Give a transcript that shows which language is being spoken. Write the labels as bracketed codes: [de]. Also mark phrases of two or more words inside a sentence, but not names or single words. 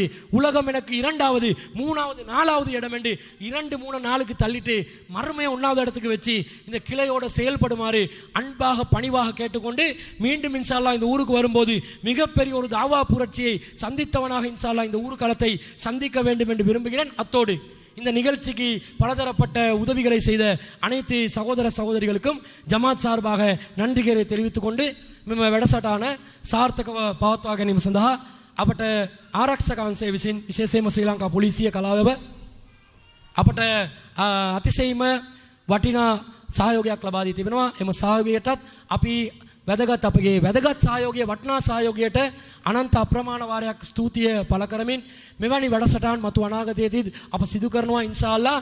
[ta] உலகம் எனக்கு 2வது 3வது 4வது இடம் என்று 2 3 4க்கு தள்ளிட்டு மறுமையை 1வது இடத்துக்கு வச்சு இந்த கிளையோட செயல்படுமாறு அன்பாக பணிவாக கேட்டுக்கொண்டு மீண்டும் [ar] إن شاء الله [ta] இந்த ஊருக்கு வரும்போது மிகப்பெரிய ஒரு தாவா புரட்சியை சந்தித்தவனாக [ar] إن شاء الله [ta] இந்த ஊர்காலத்தை சந்திக்க வேண்டும் என்று விரும்புகிறேன். அத்தோடு இந்த நிகழ்ச்சிக்கு பலதரப்பட்ட உதவிகளை செய்த அனைத்து சகோதர சகோதரிகளுக்கும் ஜமாத் சார்பாக நன்றிகளை தெரிவித்துக் கொண்டு [si] වැඩසටහන සාර්ථකව පවත්වා ගැනීම සඳහා අපට ආරක්ෂක අංශයේ විසින් විශේෂයෙන්ම ශ්‍රී ලංකා පොලිසිය කලාව අපට අතිශයින්ම වටිනා සහයෝගයක් ලබා දී තිබෙනවා. එම සහයෝගයටත් අපි වැදගත් අපගේ වැදගත් සහයෝගය, වටිනා සහයෝගයට අනන්ත අප්‍රමාණ වාරයක් ස්තුතිය පළ කරමින් මෙවැනි වැඩසටහන් මතු අනාගතයේදී අප සිදු කරනවා [ar] إن شاء الله.